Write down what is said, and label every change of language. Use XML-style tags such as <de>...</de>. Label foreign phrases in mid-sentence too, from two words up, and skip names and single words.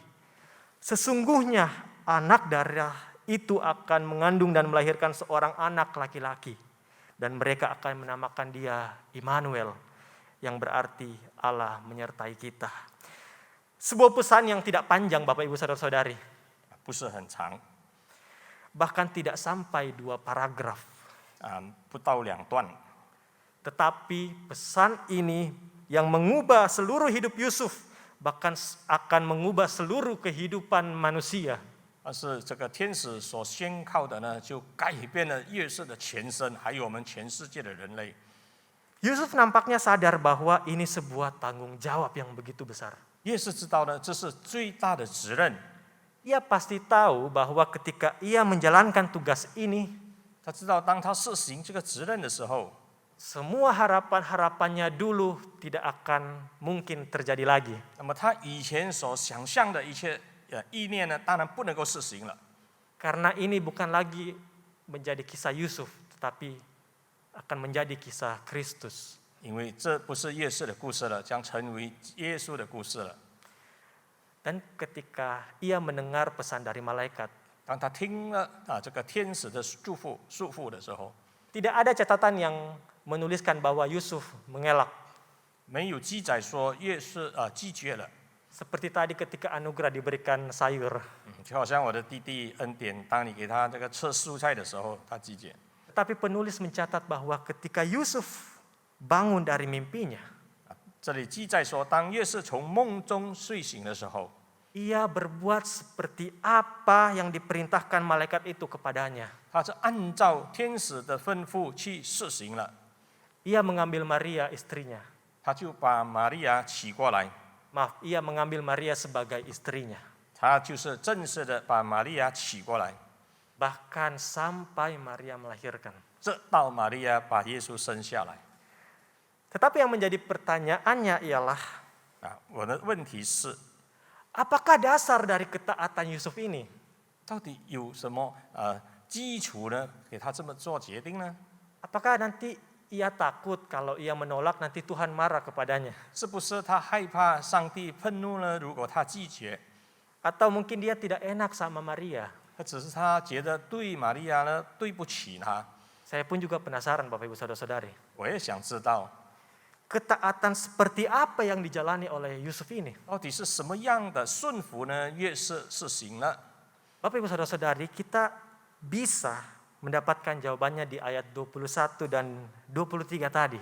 <id>Sesungguhnya anak darah itu akan mengandung dan melahirkan seorang anak laki-laki. Dan mereka akan menamakan dia Immanuel, yang berarti Allah menyertai kita. Sebuah pesan yang tidak panjang Bapak Ibu Saudara-saudari.</id> <zh>不是很长，</zh> <id>Bahkan tidak sampai 2 paragraf.</id> <zh>不到2段，</zh> <id>Tetapi pesan ini yang mengubah seluruh hidup Yusuf bahkan akan mengubah seluruh kehidupan manusia.</id> <zh>但是这个天使所宣告的呢，就改变了约瑟的全身，还有我们全世界的人类。</zh> <id>Yusuf nampaknya sadar bahwa ini sebuah tanggung jawab yang begitu besar.</id> <zh>约瑟知道呢，这是最大的责任。</zh> <id>Ia pasti tahu bahwa ketika ia menjalankan tugas ini,</id> <zh>他知道，当他实行这个责任的时候，</zh> <id>semua harapan-harapannya dulu tidak akan mungkin terjadi lagi.</id> <zh>那么他以前所想象的一切意念呢，当然不能够实行了。</zh> <id>Karena ini bukan lagi menjadi kisah Yusuf, tetapi akan menjadi kisah Kristus.</id> <zh>因为这不是约瑟的故事了，将成为耶稣的故事了。</zh> <id>Dan ketika ia mendengar pesan dari malaikat,</id> <zh>当他听了这个天使的祝福的时候，</zh> <id>tidak ada catatan yang menuliskan bahwa Yusuf mengelak.</id> <zh>没有记载说约瑟拒绝了。</zh> <id>Seperti tadi ketika anugerah diberikan sayur.</id> <zh>就好像我的弟弟恩典，当你给他这个吃蔬菜的时候，他拒绝。</zh> <id>Tetapi penulis mencatat bahwa ketika Yusuf bangun dari mimpinya,</id> <zh>这里记载说，当约瑟从梦中睡醒的时候，</zh> <id>ia berbuat seperti apa yang diperintahkan malaikat itu kepadanya.</id> <zh>他是按照天使的吩咐去实行了。</zh> <id>Ia mengambil Maria istrinya.</id> <zh>他就把玛利亚娶过来，</zh> <id>Maaf, ia mengambil Maria sebagai istrinya.</id> <zh>他就是正式的把玛利亚娶过来，</zh> <id>Bahkan sampai Maria melahirkan.</id> <zh>直到玛利亚把耶稣生下来。</zh> <id>Tetapi yang menjadi pertanyaannya ialah,</id> <zh>我的问题是，</zh> <id>apakah dasar dari ketaatan Yusuf ini?</id> <zh>到底有什么基础呢？给他这么做决定呢？</zh> <id>Apakah nanti ia takut kalau ia menolak nanti Tuhan marah kepadanya?</id> <zh>是不是他害怕上帝愤怒呢？如果他拒绝，</zh> <id>Atau mungkin dia tidak enak sama Maria?</id> <zh>只是他觉得对玛利亚呢对不起他。</zh> <id>Saya pun juga penasaran Bapak Ibu Saudara-saudari.</id> <zh>我也想知道，</zh> <id>Ketaatan seperti apa yang dijalani oleh Yusuf ini?</id> <zh>到底是什么样的顺服呢？约瑟实行了。</zh> <id>Bapak Ibu Saudara-saudari, kita bisa mendapatkan jawabannya di ayat 21 dan 23 tadi.</id>